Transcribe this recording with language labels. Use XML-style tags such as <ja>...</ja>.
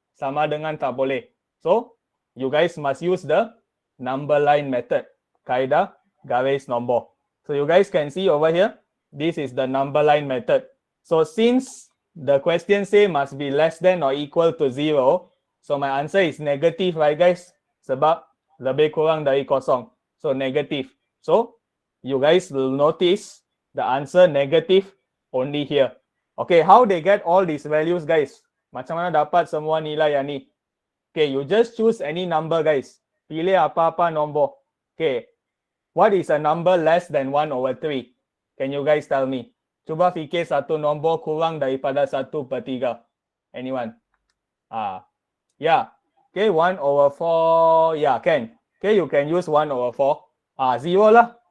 <ms>Sama dengan tak boleh.</ms> <en>So you guys must use the number line method.</en> <ms>Kaedah garis nombor.</ms> <en>So you guys can see over here. This is the number line method. So since the question say must be less than or equal to 0, so my answer is negative, right, guys?</en> <ms>Sebab lebih kurang dari kosong.</ms> <en>So negative. So you guys will notice the answer negative only here. Okay, how they get all these values, guys?</en> <ms>Macam mana dapat semua nilai yang ni?</ms> <en>Okay, you just choose any number, guys.</en> <ms>Pilih apa-apa nombor.</ms> <en>Okay, what is a number less than 1 over 3? Can you guys tell me?</en> <ms>Cuba fikir satu nombor kurang daripada 1/3.</ms> <en>Anyone? Yeah. Okay, 1 over 4. Yeah, can. Okay, you can use 1 over 4. 0 lah.</en>